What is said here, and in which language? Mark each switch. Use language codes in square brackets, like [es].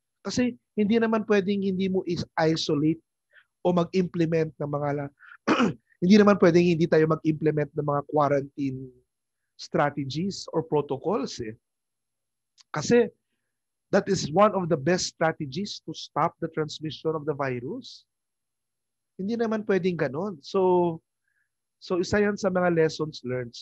[tl] Kasi hindi naman pwedeng hindi mo isolate o mag-implement ng mga hindi naman pwedeng hindi tayo mag-implement ng mga [en] quarantine strategies or protocols [tl] eh. [en] Kasi that is one of the best strategies to stop the transmission of the virus. [tl] Hindi naman pwedeng ganon. So isa yan sa mga [en] lessons learned.